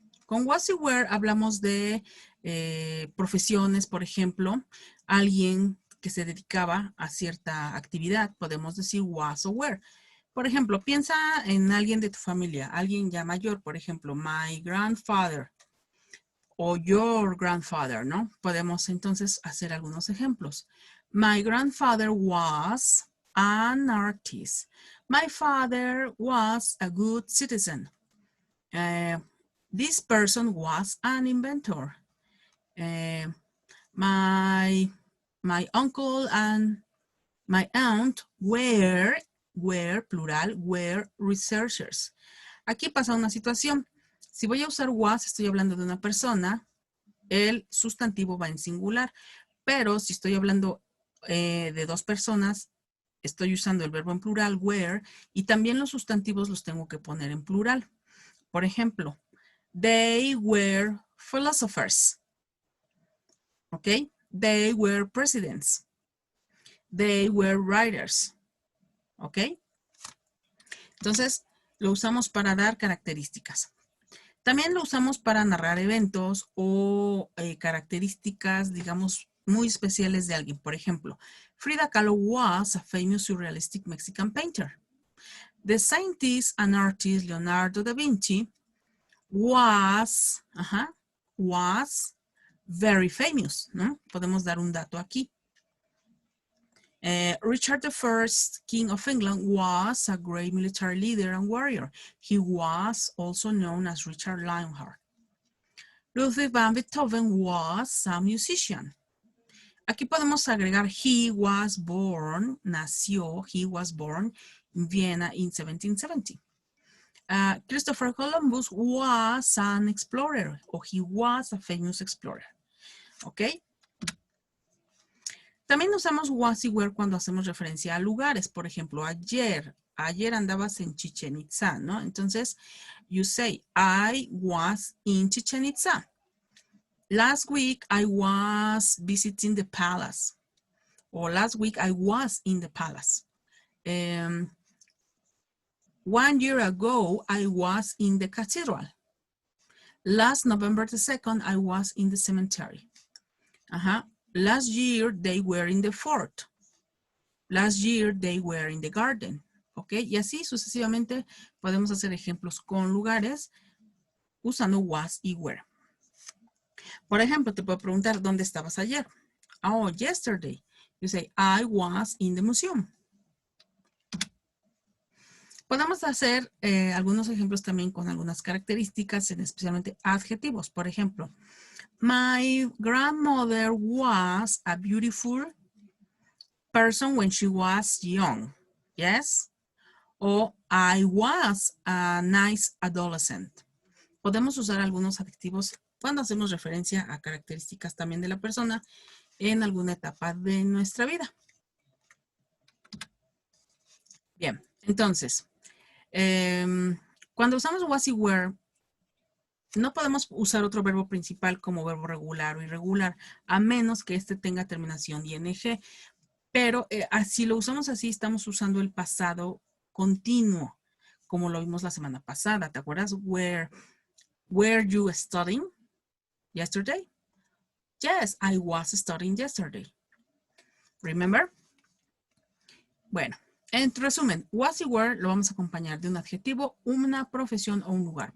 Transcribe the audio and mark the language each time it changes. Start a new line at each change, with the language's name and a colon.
Spanish: Con was y were hablamos de profesiones, por ejemplo, alguien que se dedicaba a cierta actividad, podemos decir was o were. Por ejemplo, piensa en alguien de tu familia, alguien ya mayor, por ejemplo,
English: my grandfather
Spanish: o
English: your grandfather,
Spanish: ¿no? Podemos entonces hacer algunos ejemplos.
English: My grandfather was an artist. My father was a good citizen. This person was an inventor. My uncle and my aunt were plural, were researchers.
Spanish: Aquí pasa una situación. Si voy a usar was, estoy hablando de una persona, el sustantivo va en singular, pero si estoy hablando de dos personas, estoy usando el verbo en plural, were, y también los sustantivos los tengo que poner en plural. Por ejemplo,
English: they were philosophers. ¿Ok? They were presidents. They were writers. ¿Ok?
Spanish: Entonces, lo usamos para dar características. También lo usamos para narrar eventos o características, digamos, muy especiales de alguien. Por ejemplo,
English: Frida Kahlo was a famous surrealistic Mexican painter. The scientist and artist Leonardo da Vinci was, was very famous, ¿no?
Spanish: Podemos dar un dato aquí.
English: Richard I, King of England, was a great military leader and warrior. He was also known as Richard Lionheart. Ludwig van Beethoven was a musician.
Spanish: Aquí podemos agregar
English: he was born,
Spanish: nació,
English: he was born in Vienna in 1770. Christopher Columbus was an explorer, or he was a famous explorer. ¿Ok?
Spanish: También usamos was y were cuando hacemos referencia a lugares. Por ejemplo, ayer andabas en Chichen Itza, ¿no? Entonces,
English: you say, I was in Chichen Itza. Last week, I was visiting the palace. Or last week, I was in the palace. 1 year ago, I was in the cathedral. Last November the 2nd, I was in the cemetery. Last year, they were in the fort. Last year, they were in the garden. ¿Ok?
Spanish: Y así sucesivamente podemos hacer ejemplos con lugares usando was y were. Por ejemplo, te puedo preguntar, ¿dónde estabas ayer?
English: Oh, yesterday. You say, I was in the museum.
Spanish: Podemos hacer algunos ejemplos también con algunas características, especialmente adjetivos.
English: Por ejemplo, my grandmother was a beautiful person when she was young. Yes? O I was a nice adolescent.
Spanish: Podemos usar algunos adjetivos cuando hacemos referencia a características también de la persona en alguna etapa de nuestra vida. Bien, entonces, cuando usamos was y were, no podemos usar otro verbo principal como verbo regular o irregular, a menos que este tenga terminación ing. Pero si lo usamos así, estamos usando el pasado continuo, como lo vimos la semana pasada. ¿Te acuerdas?
English: Were you studying yesterday? Yes, I was studying yesterday. Remember?
Spanish: Bueno, en resumen, was y were lo vamos a acompañar de un adjetivo, una profesión o un lugar.